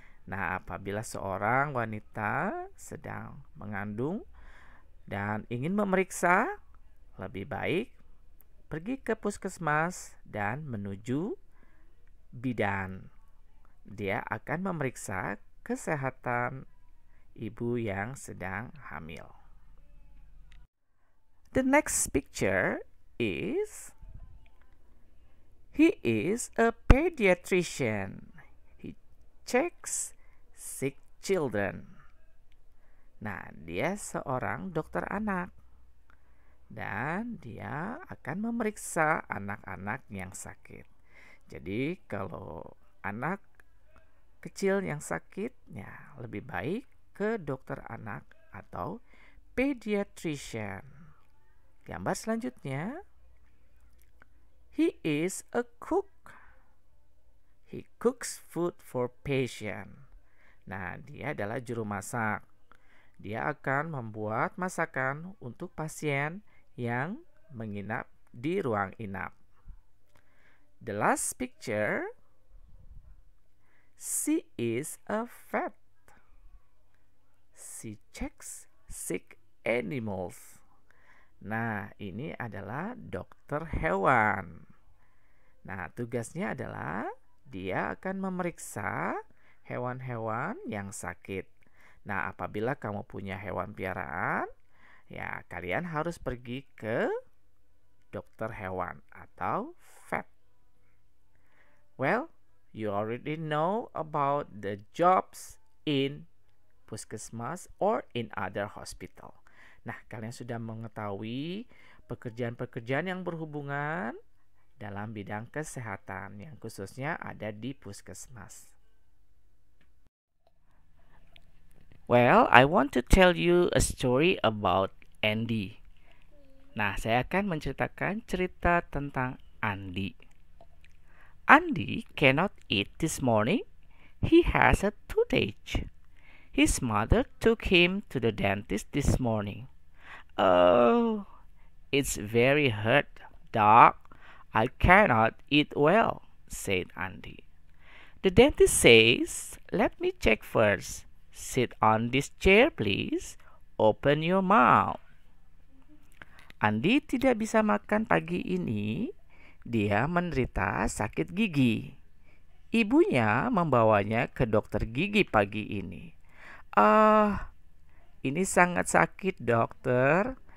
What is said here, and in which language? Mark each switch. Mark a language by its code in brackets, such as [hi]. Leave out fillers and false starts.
[id] Nah, apabila seorang wanita sedang mengandung dan ingin memeriksa, lebih baik pergi ke puskesmas dan menuju bidan. Dia akan memeriksa kesehatan ibu yang sedang hamil. [en] The next picture is, he is a pediatrician. He checks sick children. [id] Nah, dia seorang dokter anak dan dia akan memeriksa anak-anak yang sakit. Jadi kalau anak kecil yang sakit, ya lebih baik ke dokter anak atau pediatrician. [en] Gambar selanjutnya, he is a cook. He cooks food for patient. [id] Nah, dia adalah juru masak. Dia akan membuat masakan untuk pasien yang menginap di ruang inap. [en] The last picture, she is a vet. She checks sick animals. [id] Nah, ini adalah dokter hewan. Nah, tugasnya adalah dia akan memeriksa hewan-hewan yang sakit. Nah, apabila kamu punya hewan piaraan, ya kalian harus pergi ke dokter hewan atau vet. [en] Well, you already know about the jobs in puskesmas or in other hospital. [id] Nah, kalian sudah mengetahui pekerjaan-pekerjaan yang berhubungan dalam bidang kesehatan yang khususnya ada di puskesmas. [en] Well, I want to tell you a story about Andy. [id] Nah, saya akan menceritakan cerita tentang Andy. [en] Andy cannot eat this morning. He has a toothache. His mother took him to the dentist this morning. Oh, it's very hurt, Doc. I cannot eat well, said Andy. The dentist says, let me check first. Sit on this chair, please. Open your mouth. [id] Andy tidak bisa makan pagi ini. dia menderita sakit gigi. Ibunya membawanya ke dokter gigi pagi ini. "Ah, ini sangat sakit, dokter.